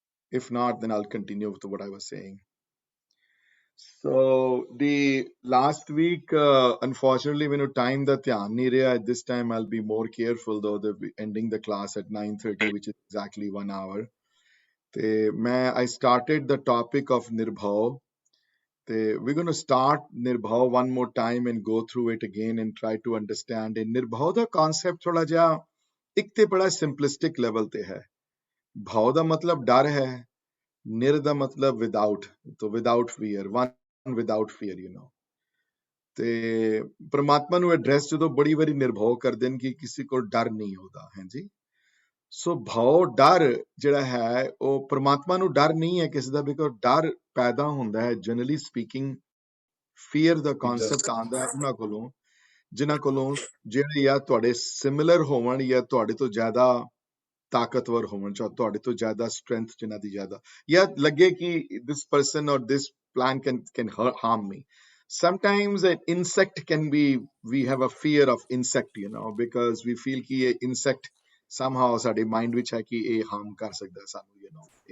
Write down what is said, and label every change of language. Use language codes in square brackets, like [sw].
[en] If not, then I'll continue with what I was saying. So the last week, unfortunately, when time [pa] ਦਾ ਧਿਆਨ ਨਹੀਂ ਰਿਹਾ, [en] at this time I'll be more careful though. Ending the class at 9:30, which is exactly 1 hour. [pa] ਤੇ ਮੈਂ [en] I started the topic of Nirbhav. ਤੇ we're going to start Nirbhav one more time and go through it again and try to understand it. [pa] Nirbhav ਦਾ concept ਥੋੜਾ ਜਿਹਾ ਇੱਕ ਤੇ ਬੜਾ simplistic level ਤੇ ਹੈ. ਭਾਵ ਦਾ ਮਤਲਬ ਡਰ ਹੈ, ਨਿਰ ਦਾ ਮਤਲਬ without, तो [en] without fear, one without fear, you know. [pa] ਤੇ ਪ੍ਰਮਾਤਮਾ ਨੂੰ ਐਡਰੈਸ ਜਦੋਂ ਬੜੀ ਵਾਰੀ ਨਿਰਭਉ ਕਰਦੇ ਨੇ ਕਿ ਕਿਸੇ ਕੋਲ ਡਰ ਨਹੀਂ ਹੁੰਦਾ ਹੈ ਜੀ। ਸੋ ਭਾਵ ਡਰ ਜਿਹੜਾ ਹੈ ਉਹ ਪ੍ਰਮਾਤਮਾ ਨੂੰ ਡਰ ਨਹੀਂ ਹੈ ਕਿਸੇ ਦਾ, ਬਿਕੋਜ਼ ਡਰ ਪੈਦਾ ਹੁੰਦਾ ਹੈ ਜਨਰਲੀ ਸਪੀਕਿੰਗ, ਫੀਅਰ ਦਾ ਕਨਸੈਪਟ ਆਉਂਦਾ ਹੈ ਉਹਨਾਂ ਕੋਲੋਂ ਜਿਨ੍ਹਾਂ ਕੋਲੋਂ ਜਿਹੜੇ ਜਾਂ ਤੁਹਾਡੇ ਸਿਮਿਲਰ ਹੋਵਣ ਜਾਂ ਤੁਹਾਡੇ ਤੋਂ ਜ਼ਿਆਦਾ ਤਾਕਤਵਰ ਹੋਵਣ, ਜਾਂ ਤੁਹਾਡੇ ਤੋਂ ਜ਼ਿਆਦਾ ਸਟਰੈਂਥ ਜਿਨ੍ਹਾਂ ਦੀ ਜ਼ਿਆਦਾ, ਜਾਂ ਲੱਗੇ ਕਿ [en] this person or this plant can harm me. Sometimes an insect can be, we have a fear of insect, you know, because we feel [hi] कि ये [en] insect somehow [pa] ਸਾਡੇ mind ਵਿੱਚ ਹੈ ਕਿ ਇਹ harm ਕਰ ਸਕਦਾ ਸਾਨੂੰ, [en] you know.